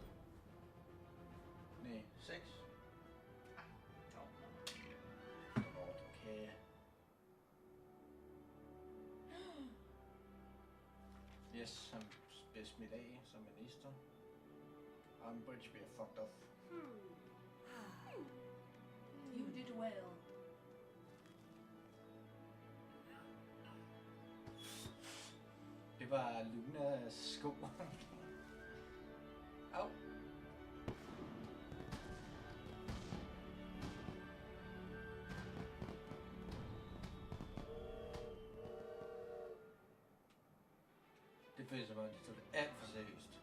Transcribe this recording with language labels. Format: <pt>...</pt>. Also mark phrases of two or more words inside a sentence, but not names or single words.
<da>Nej, 6. Okay. Yes, han bliver smidt af som minister. Umbridge bliver</da> <en>fucked off. You did well.</en> <da>Det var Lunas sko. Au. Det føles som om, de tog det alt for seriøst.</da>